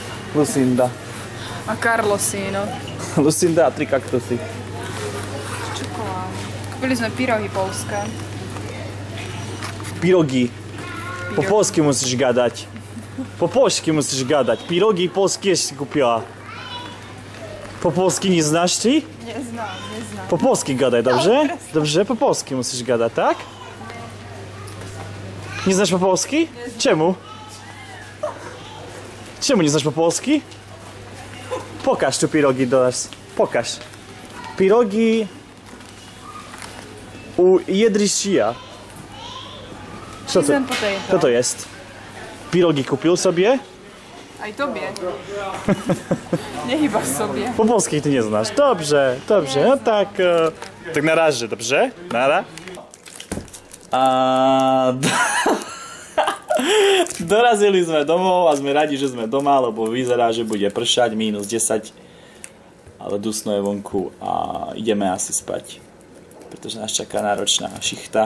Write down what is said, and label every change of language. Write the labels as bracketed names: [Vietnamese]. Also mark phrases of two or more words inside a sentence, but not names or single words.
[Slovak] A Carlosino. Lucinda a 3 kaktusy. Čokoláda. Kúpili sme pyrohy poľské. Pirogi. Po polsky musíš gadať. Po polsky musíš gadať. Pirogi polskie si kúpila. Po polsky neznáš ty? Neznám. Po polsky gadaj, dobrze? Dobrze, po polsky musíš gadať, tak? Neznáš po polsky? Čemu? Čemu neznáš po polsky? [Polish] Pokaż tu pirogi do nas. Pokaż. Pirogi u Jedrysia. Co to jest? Pirogi kupił sobie? Aj tobie. Nehyba sobie. Po polskiej ty nie znasz. Dobrze. No tak. Tak na razie, dobrze? Nara. [Slovak] Dorazili sme domov a sme radi, že sme doma, lebo vyzerá, že bude pršať -10, ale dusno je vonku a ideme asi spať, pretože nás čaká náročná šichta.